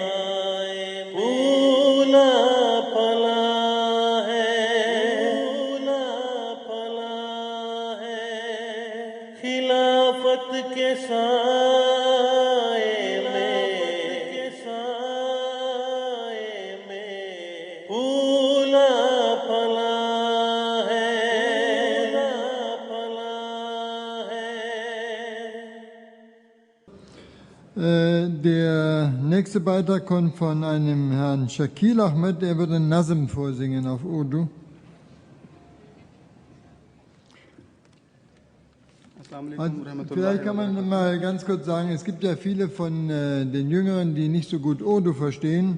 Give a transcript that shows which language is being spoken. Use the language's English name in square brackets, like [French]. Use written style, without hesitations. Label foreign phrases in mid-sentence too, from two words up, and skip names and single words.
[Urdu] پھولا پلا ہے، خلافت کے سائے میں پھولا پلا ہے. [German] Der nächste Beitrag kommt von einem Herrn Shakil Ahmed, er wird einen Nazm vorsingen auf Urdu. Vielleicht kann man mal ganz kurz sagen, es gibt ja viele von den Jüngeren, die nicht so gut Urdu verstehen.